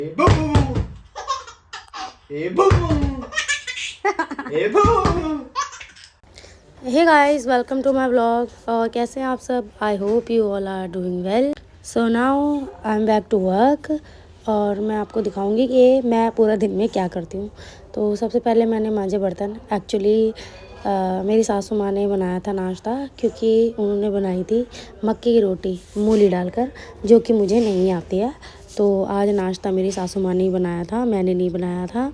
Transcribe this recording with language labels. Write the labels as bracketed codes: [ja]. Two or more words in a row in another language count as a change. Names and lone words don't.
[en] Hey boo! Hey boo! Hey boo! Hey guys, welcome to my vlog. [hi] और कैसे हैं आप सब? [en] I hope you all are doing well. so now I am back to work [hi] और मैं आपको दिखाऊंगी कि मैं पूरा दिन में क्या करती हूँ। तो सबसे पहले मैंने मांजे बर्तन। एक्चुअली मेरी सासू माँ ने बनाया था नाश्ता, क्योंकि उन्होंने बनाई थी मक्की की रोटी मूली डालकर, जो कि मुझे नहीं आती है। तो आज नाश्ता मेरी सासू माँ ने ही बनाया था, मैंने नहीं बनाया था।